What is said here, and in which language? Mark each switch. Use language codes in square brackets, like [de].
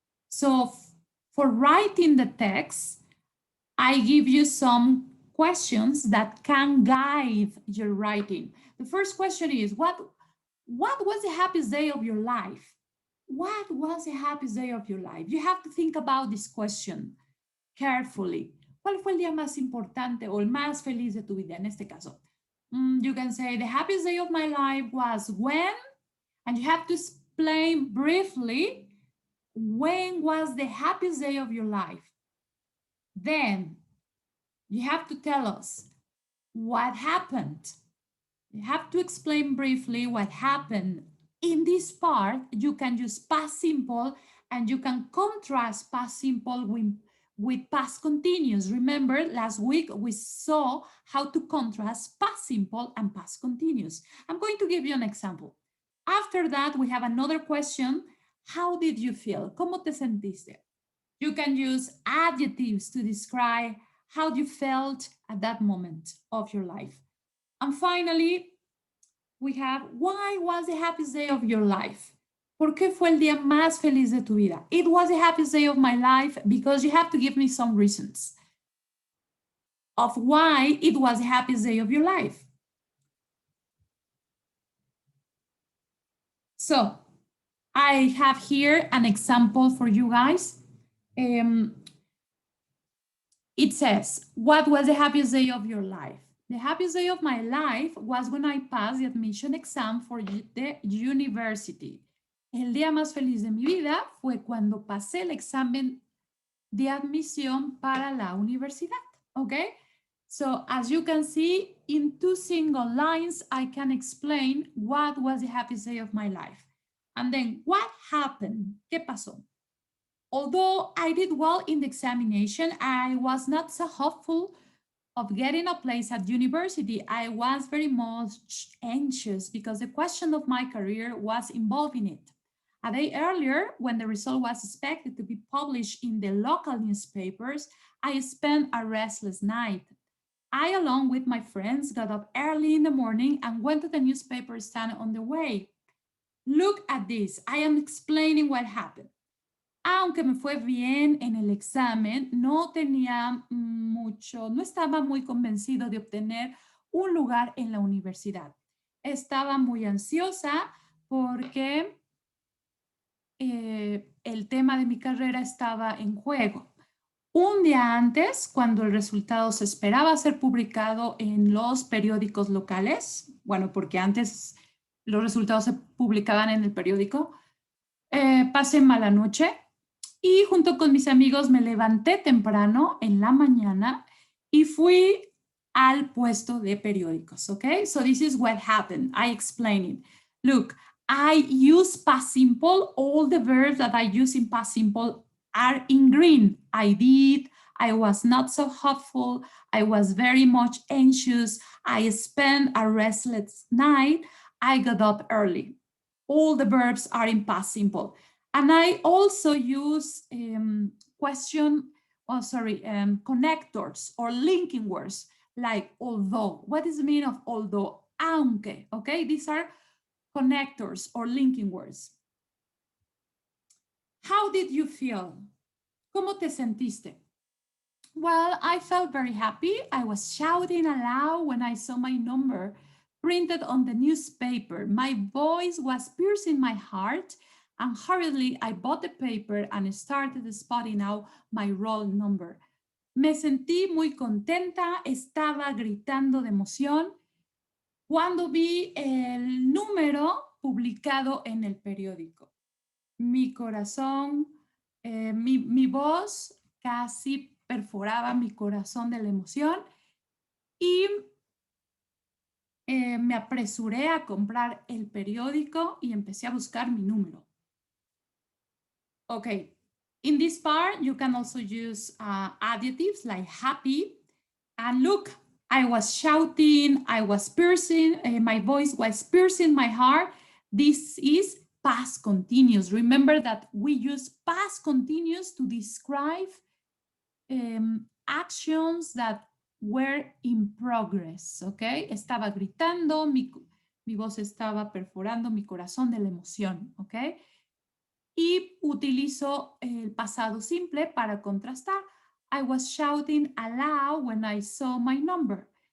[en] So for writing the text, I give you some questions that can guide your writing. The first question is, what was the happiest day of your life? What was the happiest day of your life? You have to think about this question carefully. [es] ¿Cuál fue el día más importante o el más feliz de tu vida en este caso? [en] You can say the happiest day of my life was when, and you have to explain briefly when was the happiest day of your life. Then you have to tell us what happened. You have to explain briefly what happened. In this part, you can use past simple and you can contrast past simple with past continuous. Remember, last week we saw how to contrast past simple and past continuous. I'm going to give you an example. After that, we have another question. How did you feel? [es] ¿Cómo te sentiste? [en] You can use adjectives to describe how you felt at that moment of your life. And finally, we have, why was the happiest day of your life? [es] ¿Por qué fue el día más feliz de tu vida? [en] It was the happiest day of my life because you have to give me some reasons of why it was the happiest day of your life. So I have here an example for you guys. It says, what was the happiest day of your life? The happiest day of my life was when I passed the admission exam for the university. [es] El día más feliz de mi vida fue cuando pasé el examen de admisión para la universidad. [en] Okay? So as you can see, in 2 single lines, I can explain what was the happiest day of my life. And then what happened? [es] ¿Qué pasó? [en] Although I did well in the examination, I was not so hopeful of getting a place at university. I was very much anxious because the question of my career was involved in it. A day earlier, when the result was expected to be published in the local newspapers, I spent a restless night. I, along with my friends, got up early in the morning and went to the newspaper stand on the way. Look at this. I am explaining what happened. [es] Aunque me fue bien en el examen, no estaba muy convencido de obtener un lugar en la universidad. Estaba muy ansiosa porque el tema de mi carrera estaba en juego. Un día antes, cuando el resultado se esperaba ser publicado en los periódicos locales, bueno, porque antes los resultados se publicaban en el periódico, pasé mala noche y junto con mis amigos me levanté temprano en la mañana y fui al puesto de periódicos, ¿ok? [en] So this is what happened. I explain it. Look, I use past simple. All the verbs that I use in past simple are in green. I did, I was not so hopeful, I was very much anxious, I spent a restless night, I got up early. All the verbs are in past simple. And I also use connectors or linking words like although. What is the meaning of although? [es] Aunque, [en] okay? These are connectors or linking words. How did you feel? [es] ¿Cómo te sentiste? [en] Well, I felt very happy. I was shouting aloud when I saw my number printed on the newspaper. My voice was piercing my heart, and hurriedly I bought the paper and started spotting out my roll number. [es] Me sentí muy contenta, estaba gritando de emoción cuando vi el número publicado en el periódico. Mi corazón, mi voz casi perforaba mi corazón de la emoción y me apresuré a comprar el periódico y empecé a buscar mi número. [en] Okay, in this part, you can also use adjectives like happy. And look, I was shouting, I was piercing, my voice was piercing my heart. This is past continuous. Remember that we use past continuous to describe actions that were in progress, ¿ok? [es] Estaba gritando, mi voz estaba perforando mi corazón de la emoción, ¿ok? Y utilizo el pasado simple para contrastar. [en] I was shouting aloud when I saw my number.